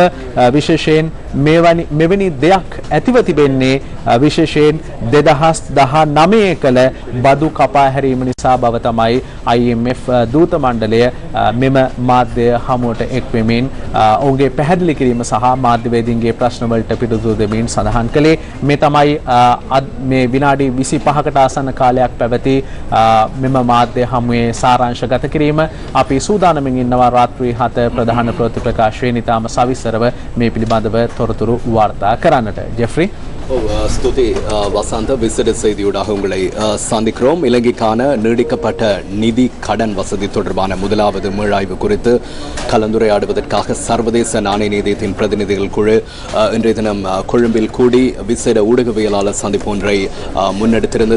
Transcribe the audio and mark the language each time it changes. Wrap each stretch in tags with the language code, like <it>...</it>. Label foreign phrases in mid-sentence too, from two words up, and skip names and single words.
<si>විශේෂයෙන් මෙවැනි දෙයක් ඇතිව තිබෙන්නේ විශේෂයෙන් 2019 කළ බදු කපා හැරීම නිසා බව තමයි IMF දූත මණ්ඩලය මෙම මාධ්‍ය හමුවට එක් වෙමින් ඔවුන්ගේ පැහැදිලි කිරීම සහ මාධ්‍යවේදීන්ගේ ප්‍රශ්න වලට පිළිතුරු දෙමින් සඳහන් කළේ. මේ තමයි මේ විනාඩි 25කට ආසන්න කාලයක් පැවති මෙම මාධ්‍ය හමුවේ සාරාංශගත කිරීම. අපි සූදානමින් ඉන්නවා රාත්‍රී 7 ප්‍රධාන ප්‍රවෘත්ති ප්‍රකාශයෙන් ඉතාම සවිස්තරව මේ පිළිබඳව තොරතුරු වාර්තා කරන්නට. ජෙෆ්රි</si> <ta>ஸ்துதி வசந்த விசிட செய்தியூடாக உங்களை சந்திக்கிறோம். இலங்கைக்கான நீடிக்கப்பட்ட நிதி கடன் வசதி தொடர்பான முதலாவது மீளாய்வு குறித்து கலந்துரையாடுவதற்காக சர்வதேச நாணய நிதியத்தின் பிரதிநிதிகள் குழு இன்றைய தினம் கொழும்பில் கூடி விசேட ஊடகவியலாளர் சந்திப்பு ஒன்றை முன்னெடுத்திருந்தது.</ta>